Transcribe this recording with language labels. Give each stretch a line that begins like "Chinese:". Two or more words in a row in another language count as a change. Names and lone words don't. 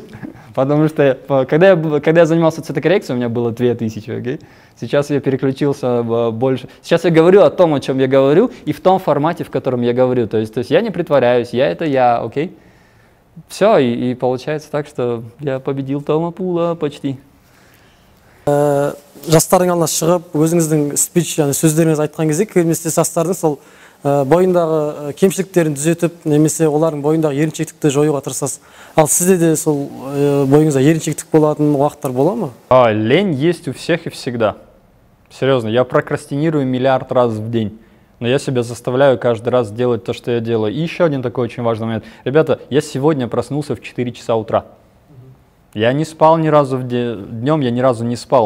Russian: Потому что когда я занимался цветокоррекцией, у меня было 2000, окей? Сейчас я переключился больше. Сейчас я говорю о том, о чем я говорю, и в том формате, в котором я говорю. То есть я не притворяюсь, это я, окей? Все, и получается так, что я победил Тома Пула почти.
Kazakh: Жастардың алдына шығып, өзіңіздің спич, сөздеріңіз айтқан кезде, келместе жастардың сол бойындағы кемшіліктерін түзетіп, немесе олардың бойындағы еріншектікті жоюға тырысасыз. Ал сізде де сол бойыңызда еріншектік болатын уақыттар бола ма?
Russian: Лень есть у всех и всегда. Серьезно, я прокрастинирую миллиард раз в день. Но я себя заставляю каждый раз делать то, что я делаю. И еще один такой очень важный момент. Ребята, я сегодня проснулся в 4 часа утра. Я не спал ни разу днем, я ни разу не спал.